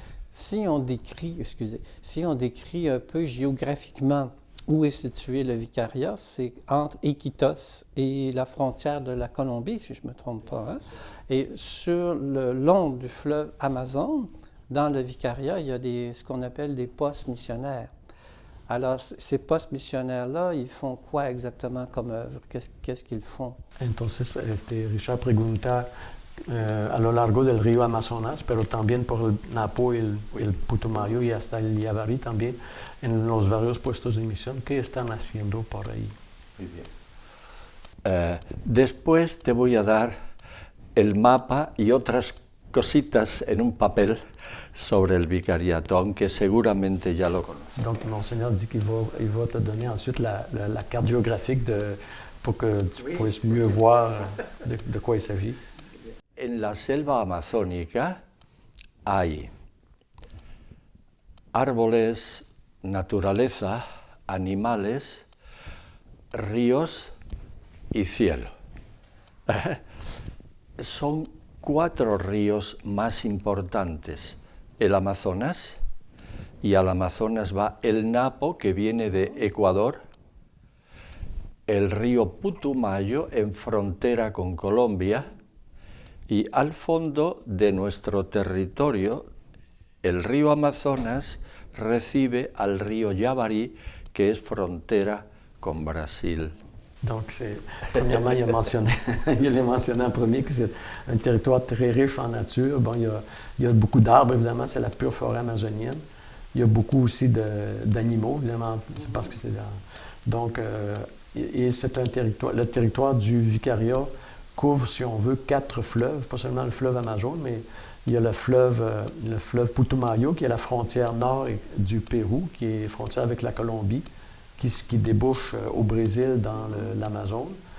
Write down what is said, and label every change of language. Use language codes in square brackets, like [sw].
[fr] Si on décrit un peu géographiquement où est situé le vicariat, c'est entre Iquitos et la frontière de la Colombie, si je ne me trompe pas. Hein? Et sur le long du fleuve Amazon, dans le vicariat, il y a ce qu'on appelle des postes missionnaires. Alors, ces postes missionnaires-là, ils font quoi exactement comme œuvre? Qu'est-ce qu'ils font? [es] Entonces, Richard pregunta a lo largo del río Amazonas, pero también por el Napo, el Putumayo y hasta el Yavarí también, en los varios puestos de misión, ¿qué están haciendo por ahí? Muy bien. Después te voy a dar el mapa y otras cositas en un papel sobre el vicariato, aunque seguramente ya lo conoces. [fr] Donc, Monseigneur dit qu'il va te donner ensuite la carte géographique pour que tu puisses mieux voir de quoi il s'agit. [es] En la selva amazónica hay árboles, naturaleza, animales, ríos y cielo. Son 4 ríos más importantes. El Amazonas, y al Amazonas va el Napo, que viene de Ecuador, el río Putumayo en frontera con Colombia, y al fondo de nuestro territorio, el río Amazonas recibe al río Yavarí, que es frontera con Brasil. [fr] Donc, premièrement, il a mentionné en premier que c'est un territoire très riche en nature. Bon, il y a beaucoup d'arbres, évidemment, c'est la pure forêt amazonienne. Il y a beaucoup aussi d'animaux, évidemment, c'est parce que c'est... Donc, et c'est un territoire, le territoire du vicariat couvre, si on veut, 4 fleuves, pas seulement le fleuve Amazon, mais il y a le fleuve Putumayo, qui est la frontière nord du Pérou, qui est frontière avec la Colombie, qui débouche au Brésil dans l'Amazone.